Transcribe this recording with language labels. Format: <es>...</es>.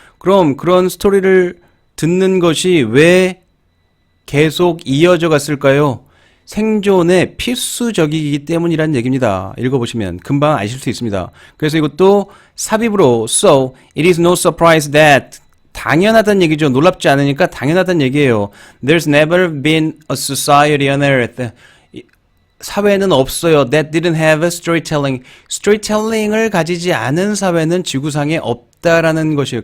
<ko>그럼 그런 스토리를 듣는 것이 왜 계속 이어져 갔을까요? 생존에 필수적이기 때문이라는 얘기입니다. 읽어보시면 금방 아실 수 있습니다. 그래서 이것도 삽입으로</ko> <en>So, it is no surprise that</en> <ko>당연하다는 얘기죠. 놀랍지 않으니까 당연하다는 얘기예요.</ko> <en>There's never been a society on earth.</en> <ko>사회는 없어요.</ko> <en>That didn't have storytelling.</en> <ko>스토리텔링을 가지지 않은 사회는 지구상에 있다라는 것이에요.</ko>